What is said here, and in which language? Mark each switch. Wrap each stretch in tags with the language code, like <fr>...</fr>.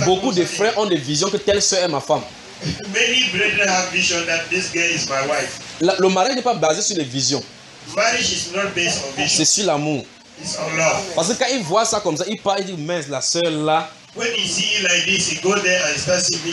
<fr>Beaucoup de frères ont des visions que telle sœur est ma femme.</fr> <en>Many brethren have vision that this girl is my wife.</en> <fr>Le mariage n'est pas basé sur les visions.</fr> <en>Marriage is not based on vision.</en> <fr>C'est sur l'amour.</fr> <en>It's on love.</en> <fr>Parce que quand il voit ça comme ça, il part, il dit mince la sœur là.</fr> <en>When you see like this, you go there and start singing.</en>